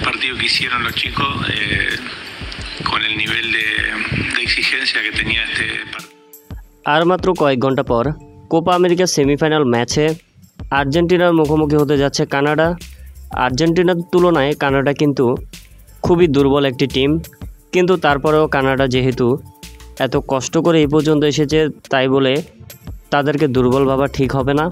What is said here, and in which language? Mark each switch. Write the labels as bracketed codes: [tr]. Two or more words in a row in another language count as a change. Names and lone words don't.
[es] partido que hicieron los chicos con el nivel de exigencia que tenía este partido. [bn] আর মাত্র কয়েক ঘন্টা পর কোপা আমেরিকার সেমিফাইনাল ম্যাচে আর্জেন্টিনার মুখোমুখি হতে যাচ্ছে কানাডা। আর্জেন্টিনার তুলনায় কানাডা কিন্তু খুবই দুর্বল একটি টিম, কিন্তু তারপরেও কানাডা যেহেতু এত কষ্ট করে এই পর্যন্ত এসেছে, তাই বলে তাদেরকে দুর্বল ভাবা ঠিক হবে না।